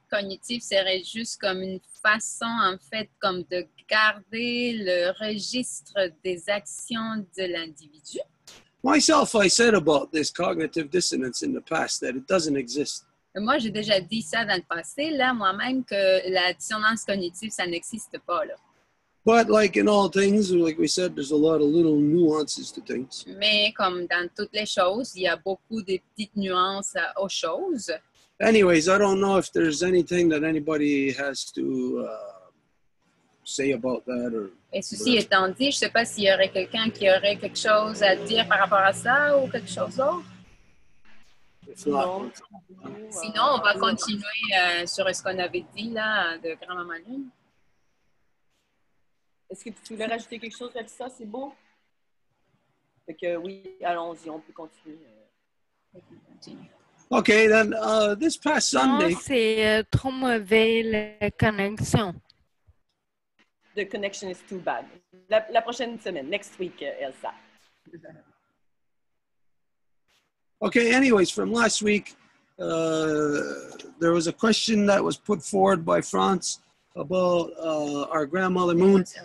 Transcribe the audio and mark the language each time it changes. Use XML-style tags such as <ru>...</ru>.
<fr>cognitive serait juste comme une façon, en fait, comme de garder le registre des actions de l'individu.</fr> <en>Myself, I said about this cognitive dissonance in the past that it doesn't exist.</en> <fr>Moi, j'ai déjà dit ça dans le passé, là, moi-même, que la dissonance cognitive, ça n'existe pas, là.</fr> <en>But like in all things, like we said, there's a lot of little nuances to things.</en> <fr>Mais comme dans toutes les choses, il y a beaucoup de petites nuances aux choses.</fr> <en>Anyways, I don't know if there's anything that anybody has to say about that or.</en> <fr>Et ceci étant dit, je ne sais pas s'il y aurait quelqu'un qui aurait quelque chose à dire par rapport à ça ou quelque chose d'autre.</fr> <en>If not,</en> <fr>Sinon, on va continuer sur ce qu'on avait dit là de Grand-Maman Lune. Est-ce que tu voulais rajouter quelque chose avec ça? C'est beau? Fait que oui, allons-y, on peut continuer.</fr> <en>okay, then this past Sunday.</en> <fr>Non, c'est trop mauvais la connexion.</fr> <en>The connection is too bad.</en> <fr>La prochaine semaine,</fr> <en>next week,</en> <fr>Elsa.</fr> <en>Okay, anyways, from last week, there was a question that was put forward by France about our grandmother Moon.</en>